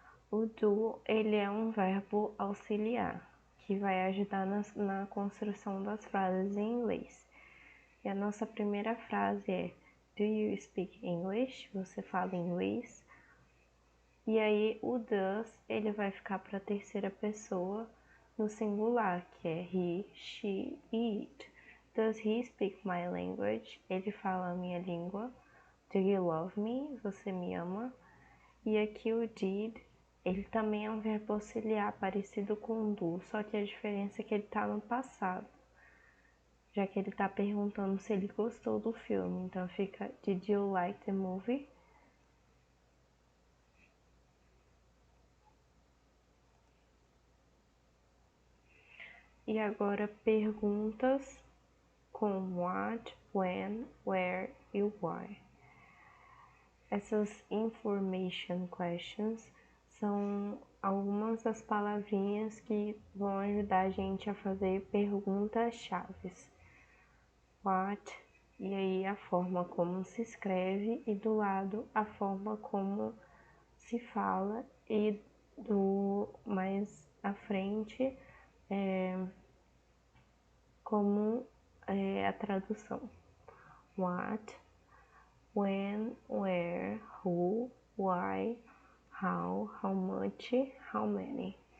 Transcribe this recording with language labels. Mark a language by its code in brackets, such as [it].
[pt] O do, ele é um verbo auxiliar, que vai ajudar na construção das frases em inglês. E a nossa primeira frase é [en] do you speak English? [pt] Você fala inglês? E aí o does, ele vai ficar para a terceira pessoa no singular, que é he, she e it. [en] Does he speak my language? [pt] Ele fala a minha língua. [en] Do you love me? [pt] Você me ama? E aqui o did Ele também é um verbo auxiliar parecido com do, só que a diferença é que ele tá no passado, já que ele tá perguntando se ele gostou do filme. Então fica [en] Did you like the movie? [pt] E agora perguntas com what, when, where e why. Essas information questions são algumas das palavrinhas que vão ajudar a gente a fazer perguntas-chave. What, e aí a forma como se escreve, e do lado a forma como se fala, e do mais à frente como a tradução. [en] What, when, where, who, why, how, how much, how many.